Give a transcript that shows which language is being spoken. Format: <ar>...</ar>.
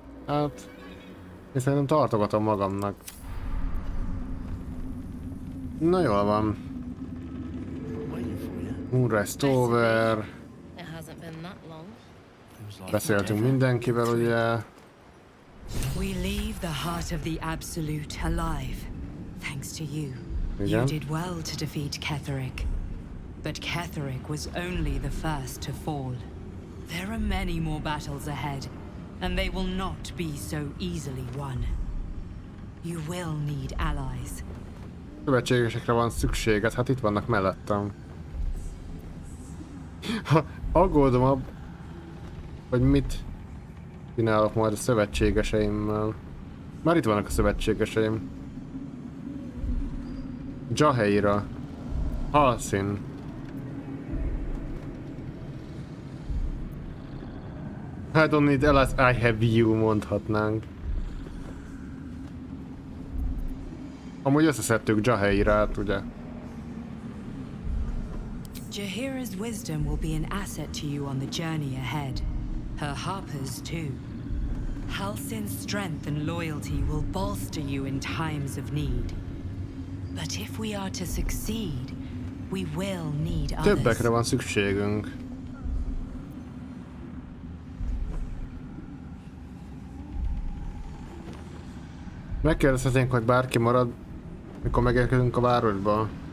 <hu>Hát, én szerintem tartogatom magamnak. Na jól van.</hu> <en>Moonrise Tower. It hasn't been that long.</en> <hu>Beszéltünk mindenkivel, ugye.</hu> <en>We leave the heart of the Absolute alive, thanks to you. You</en> <hu>Igen.</hu> <en>did well to defeat Ketheric. But Ketheric was only the first to fall. There are many more battles ahead, and they will not be so easily won. You will need allies.</en> <hu>Szövetségesekre van szükséged, hát itt vannak mellettem. Aggódom hogy mit csinálok majd a szövetségeseimmel. Már itt vannak a szövetségeseim. Jaheira. Halszin.</hu> <en>I don't need allies, I have you,</en> <hu>mondhatnánk. Amúgy összeszedtük Jaheirát, ugye?</hu> <en>Jaheira's wisdom will be an asset to you on the journey ahead. Her harpers too. Halsin's strength and loyalty will bolster you in times of need. But if we are to succeed, we will need others.</en> <hu>Többekre van szükségünk. Megkérdezhetnénk, hogy bárki marad, mikor megérkezünk a városba.</hu>